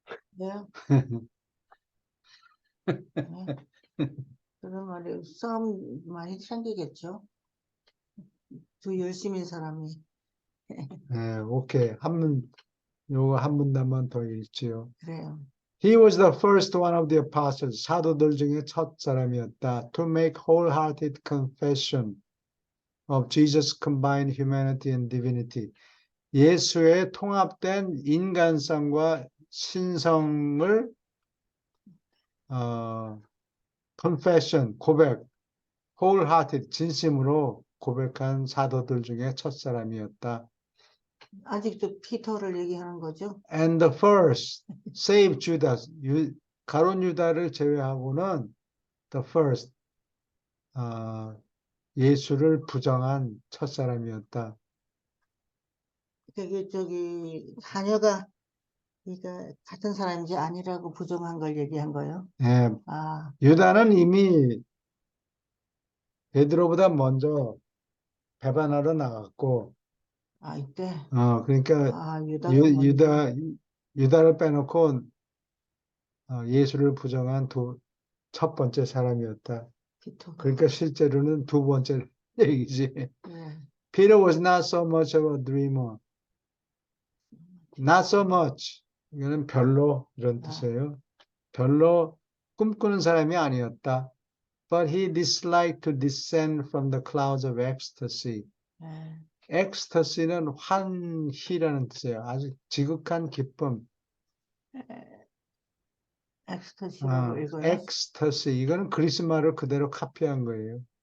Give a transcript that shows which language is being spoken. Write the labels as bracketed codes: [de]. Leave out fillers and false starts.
[ko] 네. 네. 그런 말이 싸움 많이 생기겠죠. 두 열심인 사람이. 오케이. 요거 한 문단만 더 읽지요. 그래요. [en] He was the first one of the apostles. [ko] 사도들 중에 첫 사람이었다. [en] To make wholehearted confession of Jesus' combined humanity and divinity. [ko] 예수의 통합된 인간성과 신성을 confession, 고백, wholehearted, 진심으로 고백한 사도들 중에 첫 사람이었다. 아직도 피터를 얘기하는 거죠? [en] And the first saved Judas. [ko] 가룟 유다를 제외하고는 [en] the first, [ko] 예수를 부정한 첫사람이었다. 저기 자녀가 그러니까 같은 사람인지 아니라고 부정한 걸 얘기한 거예요. 예, 아, 유다는 이미 베드로보다 먼저 배반하러 나갔고, 이때 그러니까 유다가 먼저 유다를 빼놓고 예수를 부정한 첫 번째 사람이었다. 피터가. 그러니까 실제로는 두 번째 얘기지. 예. [en] Peter was not so much of a dreamer. Not so much. [ko] 이거는 별로 이런 아, 뜻이에요. 별로 꿈꾸는 사람이 아니었다. [en] But he disliked to descend from the clouds of ecstasy. [ko] 예. ecstasy는 환희라는 뜻이에요. 아주 지극한 기쁨. 엑스터시라고 읽어요. [en] ecstasy. [ko] 이거는 그리스 말을 그대로 카피한 거예요.